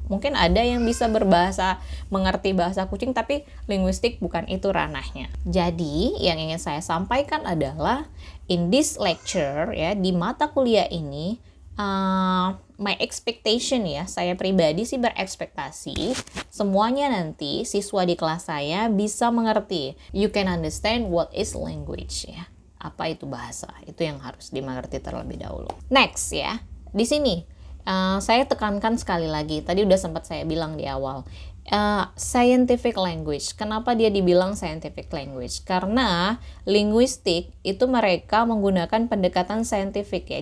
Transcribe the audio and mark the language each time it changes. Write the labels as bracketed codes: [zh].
[id] Mungkin ada yang bisa mengerti bahasa kucing, tapi linguistik bukan itu ranahnya. Jadi yang ingin saya sampaikan adalah [en] in this lecture [id] ya, di mata kuliah ini [en] my expectation [id] ya, saya pribadi sih berekspektasi semuanya nanti siswa di kelas saya bisa mengerti. [en] You can understand what is language ya. [id] Apa itu bahasa? Itu yang harus dimengerti terlebih dahulu. Next ya, di sini saya tekankan sekali lagi. Tadi udah sempat saya bilang di awal. [en] Scientific language. [id] Kenapa dia dibilang scientific language? Karena linguistik itu mereka menggunakan pendekatan saintifik ya.